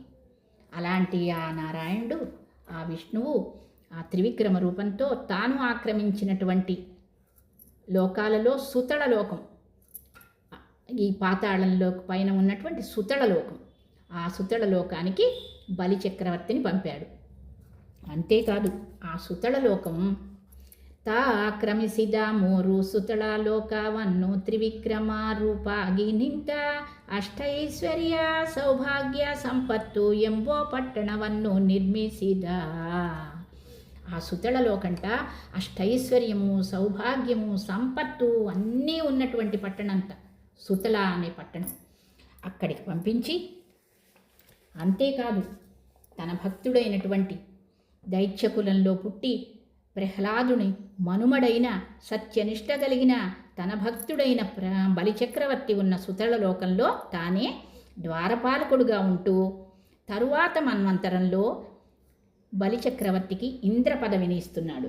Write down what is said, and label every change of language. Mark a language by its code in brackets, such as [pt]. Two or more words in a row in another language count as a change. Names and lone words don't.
[te] అలాంటి ఆ నారాయణుడు, ఆ విష్ణువు ఆ త్రివిక్రమ రూపంతో తాను ఆక్రమించినటువంటి లోకాలలో సుతళ లోకం, ఈ పాతాళంలో పైన ఉన్నటువంటి సుతళ లోకం, ఆ సుతళ లోకానికి బలిచక్రవర్తిని పంపాడు. అంతేకాదు, ఆ సుతళ లోకం [kn] ತಾ ಆಕ್ರಮಿಸಿದ 3 ಸುತಳ ಲೋಕವನ್ನು ತ್ರಿವಿಕ್ರಮ ರೂಪಾಗಿ ನಿಂತ ಅಷ್ಟೈಶ್ವರ್ಯ ಸೌಭಾಗ್ಯ ಸಂಪತ್ತು ಎಂಬೋ ಪಟ್ಟಣವನ್ನು ನಿರ್ಮಿಸಿದ. [te] ఆ సుతళ లోకంట అష్టైశ్వర్యము, సౌభాగ్యము, సంపత్తు అన్నీ ఉన్నటువంటి పట్టణంట సుతళ అనే పట్టణం. అక్కడికి పంపించి, అంతేకాదు తన భక్తుడైనటువంటి దైత్యకులంలో పుట్టి ప్రహ్లాదుని మనుమడైన సత్యనిష్ట కలిగిన తన భక్తుడైన బలిచక్రవర్తి ఉన్న సుతళ లోకంలో తానే ద్వారపాలకుడుగా ఉంటూ తరువాత మన్వంతరంలో బలిచక్రవర్తికి ఇంద్ర పదవిని ఇస్తున్నాడు.